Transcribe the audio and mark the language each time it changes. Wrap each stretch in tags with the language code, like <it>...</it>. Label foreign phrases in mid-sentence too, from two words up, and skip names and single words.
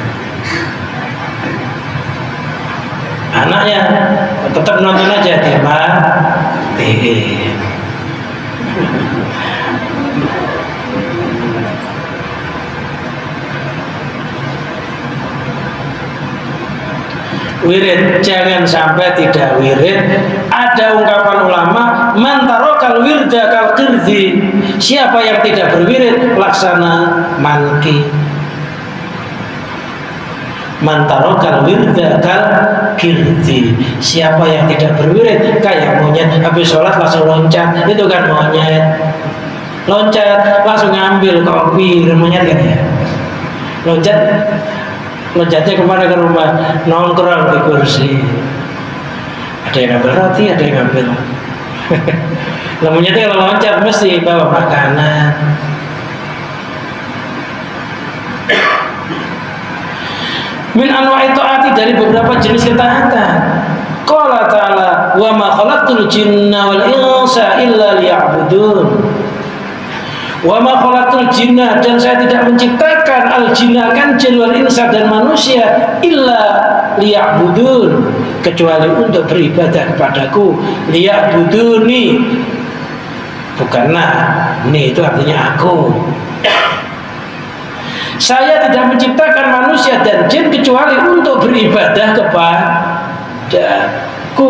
<id>Anaknya tetap nonton aja, dimatiin. Wirid jangan sampai tidak wirid. Ada ungkapan ulama,</id> <ar>من ترك الورد كالقرد.</ar> <id>Siapa yang tidak berwirid laksana manki.</id> <ar>من ترك الورد كالقرد.</ar> <id>Siapa yang tidak berwirid kayak monyet, habis sholat langsung loncat. Itu kan monyet, loncat langsung ngambil kopi. Monyet kan ya, loncatnya kemana, ke rumah, nongkrong di kursi. Ada yang ngambil roti, ada yang ngambil. Lampunya kalau loncat mesti bawa makanan.</id> <ar>من أنواع الطاعات,</ar> <id>dari beberapa jenis ketaatan.</id> <ar>قال تعالى وما خلقت الجن والإنس إلا ليعبدون. وما خلقت الجن,</ar> <id>dan saya tidak menciptakan</id> <ar>الجن,</ar> <id>kan jin,</id> <ar>والإنس,</ar> <id>dan manusia,</id> <ar>إلا ليعبدون,</ar> <id>kecuali untuk beribadah kepadaku. Liya'buduni, bukanlah ini, itu artinya aku. Saya tidak menciptakan manusia dan jin kecuali untuk beribadah kepadaku.</id>